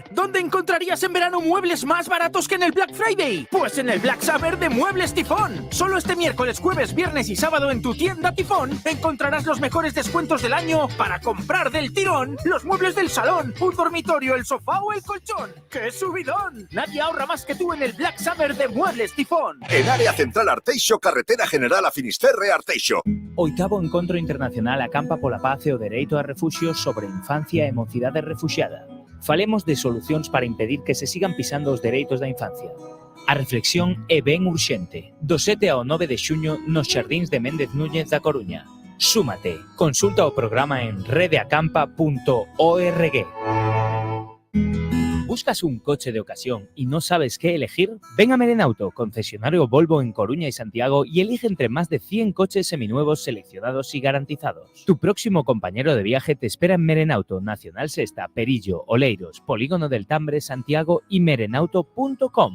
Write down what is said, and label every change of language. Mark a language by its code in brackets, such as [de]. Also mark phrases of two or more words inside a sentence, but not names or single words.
[es] ¿Dónde encontrarías en verano muebles más baratos que en el Black Friday? Pues en el Black Summer de Muebles Tifón. Solo este miércoles, jueves, viernes y sábado en tu tienda Tifón encontrarás los mejores descuentos del año para comprar del tirón los muebles del salón, un dormitorio, el sofá o el colchón. ¡Qué subidón! Nadie ahorra más que tú en el Black Summer de Muebles Tifón. En área central Arteixo, carretera general a Finisterre Arteixo. [gl] 8º Encontro Internacional Acampa pola Paz e o Dereito a Refugio sobre Infancia e Mocidade Refuxiada. Falemos de solucións para impedir que se sigan pisando os dereitos da infancia. A reflexión é ben urxente. Do 7 ao 9 de xuño nos Xardíns de Méndez Núñez da Coruña. Súmate. Consulta o programa en redeacampa.org. [es] ¿Buscas un coche de ocasión y no sabes qué elegir? Ven a Merenauto, concesionario Volvo en Coruña y Santiago, y elige entre más de 100 coches seminuevos seleccionados y garantizados. Tu próximo compañero de viaje te espera en Merenauto, Nacional Sesta, Perillo, Oleiros, Polígono del Tambre, Santiago y merenauto.com.